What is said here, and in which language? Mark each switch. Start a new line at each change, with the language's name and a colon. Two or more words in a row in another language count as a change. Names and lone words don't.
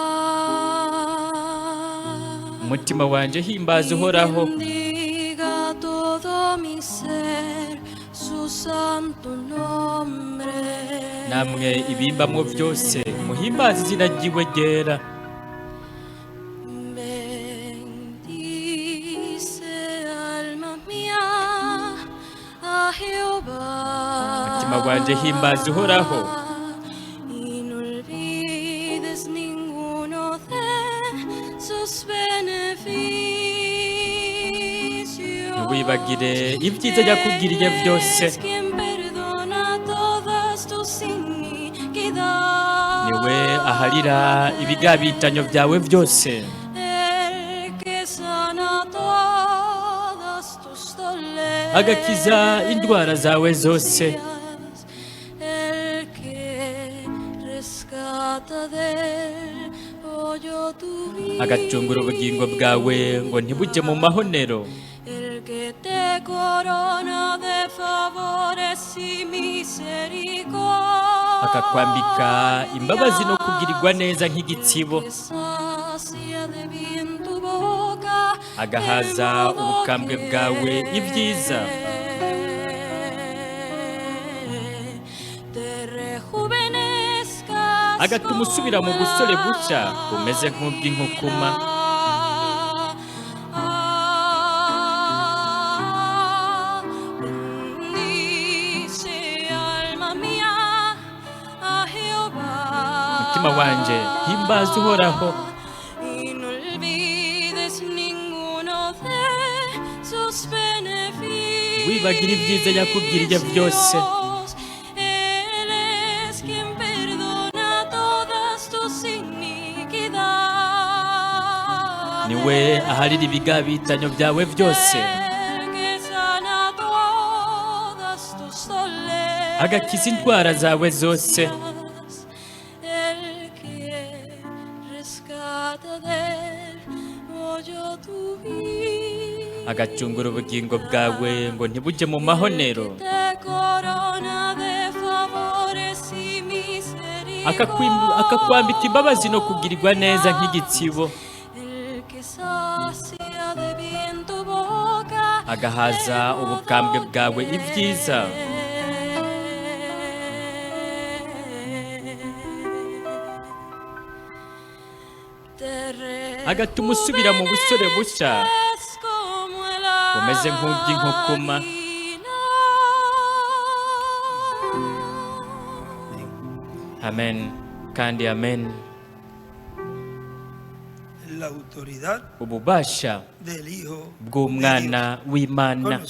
Kinyarwanda: Umutima wanje himbaza uhoraho,
Spanish: Bendiga todo mi ser su santo nombre.
Kinyarwanda: namwe ibimbamwo byose muhimbaze izina ryiwe ryera.
Spanish: Bendice alma mía a Jehová.
Kinyarwanda: Umutima wanje himbaza uhoraho,
Spanish: Y no olvides ninguno de sus beneficios.
Kinyarwanda: ntiwibagire ibyiza yakugiriye byose.
Spanish: Es quien perdona todas tus iniquidades.
Kinyarwanda: Niwe aharira ibigabitanyo byawe byose,
Spanish: El que sana todas tus dolencias.
Kinyarwanda: agakiza indwara zawe zose,
Spanish: El que rescata del hoyo tu vida.
Kinyarwanda: agacungura ubugingo bwawe ngo ntibujye mu mahonero,
Spanish: El que te corona de favores y misericordia.
Kinyarwanda: akakwambika imbabazi no kugirirwa neza nk'igitsibo,
Spanish: Que sacia de bien tu boca.
Kinyarwanda: agahaza ubukambwe bwawe ibyiza,
Spanish: Te rejuvenezcas
Kinyarwanda: agatuma usubira mu busore bushya bumeze nk'ubw'inkukuma.
Spanish: Bendice alma mía a Jehová.
Kinyarwanda: Mutima wanje himbaza uhoraho,
Spanish: Y no olvides ninguno de sus beneficios.
Kinyarwanda: wibagire ibyiza yakugiriye byose.
Spanish: Él es quien perdona todas tus iniquidades.
Kinyarwanda: Niwe aharira ibigabitanyo byawe byose,
Spanish: El que sana todas tus dolencias.
Kinyarwanda: agakiza indwara zawe zose,
Spanish: El que rescata del hoyo tu vida.
Kinyarwanda: agacungura ubugingo bwawe ngo ntibujye mu mahonero,
Spanish: Te corona de favores y misericordia.
Kinyarwanda: akakwambika imbabazi no kugirirwa neza nk'igitsibo,
Spanish: El que sacia de bien tu boca.
Kinyarwanda: agahaza ubukambwe bwawe ibyiza, agatuma usubira mu busore bushya bumeze nk'ubw'inkukuma. Amen kandi amen.
Spanish: La autoridad
Kinyarwanda: Ububasha
Spanish: del Hijo de
Kinyarwanda: bw'umwana
Spanish: Dios.
Kinyarwanda: w'Imana